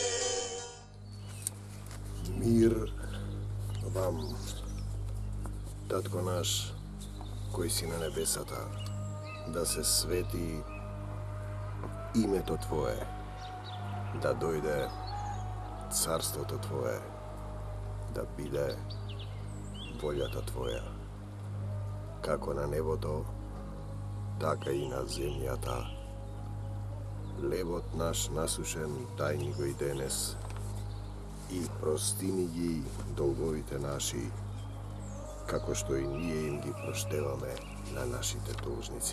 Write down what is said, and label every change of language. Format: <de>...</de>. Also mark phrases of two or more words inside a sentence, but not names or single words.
<mk>Мир вам, Татко наш, који си на небесата, да се свети imето Твое, да дојде carството Твое, да биде волјата Твоја, како на небото, така и на земјата. Лебот наш насушен дај ни го и денес, и простини ги долговите наши, како што и ние им ги проштеваме на нашите должници.</mk>